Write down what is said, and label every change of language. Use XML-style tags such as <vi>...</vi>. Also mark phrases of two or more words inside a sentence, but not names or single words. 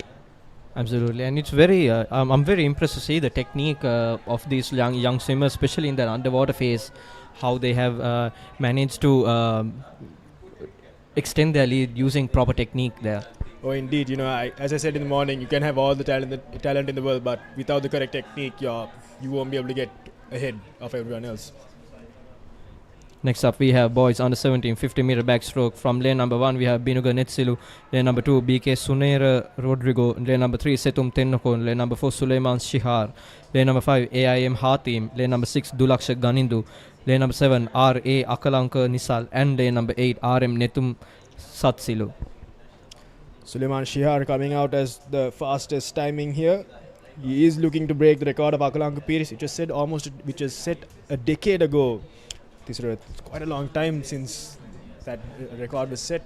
<en>Absolutely, and it's very. I'm very impressed to see the technique of these young swimmers, especially in that underwater phase, how they have managed to extend their lead using proper technique there. Oh, indeed. As I said in the morning, you can have all the talent in the world, but without the correct technique, you won't be able to get ahead of everyone else. Next up, we have boys under 17 50-meter backstroke. From lane number 1, we have Binuga Netsilu. Lane number 2, BK Sunera Rodrigo. Lane number 3, Setum Tennokon. Lane number 4, Suleiman Shihar. Lane number 5, AIM Hatim. Lane number 6, Dulaksha Ganindu. Lane number 7, RA Akalanka Nisal. And lane number 8, RM Netum Satsilu. Suleiman Shihar coming out as the fastest timing here. He is looking to break the record of Akalanka Pires, which was set a decade ago. It's quite a long time since that record was set.</en>